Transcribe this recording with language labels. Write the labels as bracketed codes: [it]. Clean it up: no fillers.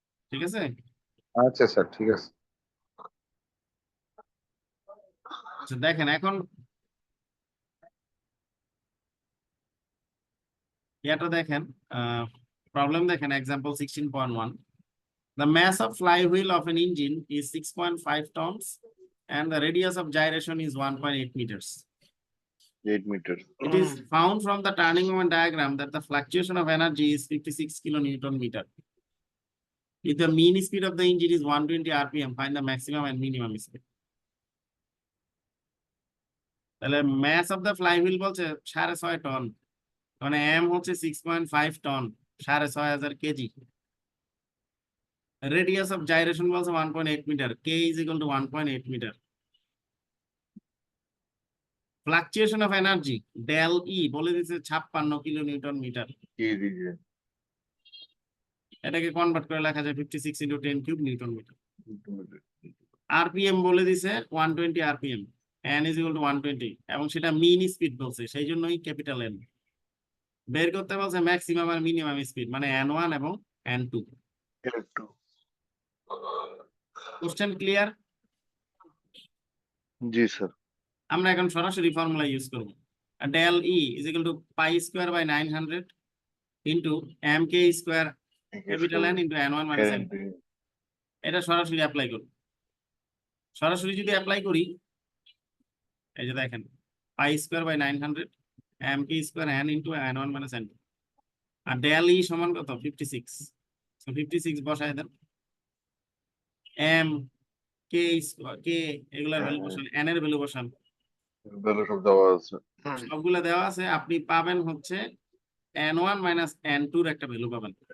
[bn] ঠিক আছে? আচ্ছা স্যার, ঠিক আছে। আচ্ছা, দেখেন এখন এটা দেখেন, প্রবলেম দেখেন, example 16.1. [en] The mass of flywheel of an engine is 6.5 tons and the radius of gyration is 1.8 meters. 8 meters. It is found from the turning moment diagram that the fluctuation of energy is 56 kilonewton meter. If the mean speed of the engine is 120 rpm, find the maximum and minimum speed. [bn] তাহলে [en] mass of the flywheel [bn] বলছে 6.5 ton, মানে m হচ্ছে 6.5 ton, 6,500 KG. Radius of gyration বলছে 1.8 metre, [en] k is equal to [bn] 1.8 metre. Fluctuation of energy del E বলে দিচ্ছে 56 kilonewton metre. কি দিছে? এটাকে কনভার্ট করে লেখা যায় 56 into 10 cube Newton metre. RPM বলে দিছে 120 RPM, [en] n is equal to 120, [bn] এবং সেটা মিন স্পিড বলছে, সেই জন্যই ক্যাপিটাল N। বের করতে বলছে ম্যাক্সিমাম আর মিনিমাম স্পিড, মানে n1 এবং n2। একটু। Question clear? জি স্যার। আমরা এখন সরাসরি ফর্মুলা ইউজ করব। [en] del E is equal to pi square by 900 into mk square capital N into n1 minus n2। [bn] এটা সরাসরি অ্যাপ্লাই করব। সরাসরি যদি অ্যাপ্লাই করি, এই যে দেখেন, [en] pi square by 900 mk square n into n1 minus n2, [bn] আর del E সমান কত? 56। সো 56 বসায় দেন, m k square k এগুলার ভ্যালু বসান, n এর ভ্যালু বসান, ভ্যালু সব দেওয়া আছে। সবগুলা দেওয়া আছে। আপনি পাবেন হচ্ছে n1 minus n2 এর একটা ভ্যালু পাবেন।